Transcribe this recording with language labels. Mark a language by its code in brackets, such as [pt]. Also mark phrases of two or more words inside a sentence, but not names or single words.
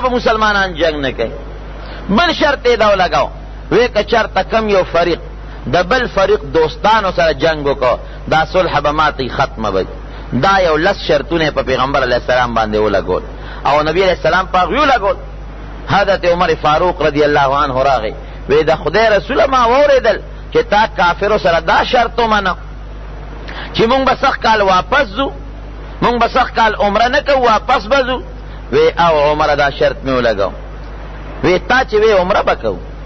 [ps] به مسلمانان جنگ نه کوي بل شرط یې دا ولګاو وی که چرته کم یو فریق د بل فریق دوستانو سره جنگ وکړو دا صلح به ماتې ختمه وي دا یو لس شرطونه په پیغمبر [ar] علیه السلام [ps] باندې ولګول او نبی [ar] علیه السلام [ps] په هغوی ولګول حضرت عمر فاروق [ar] رضی اللہ عنہ [ps] راغی وی دا خدای رسول ما ووریدل چې تا کافرو سره دا شرط ومنه چې مونږ به سخت کال واپس ځو مونږ به سخت کال عمره نه کوو واپس به ځو وی او عمره دا شرط مې ولګاو وی تا چې وی عمره به کوو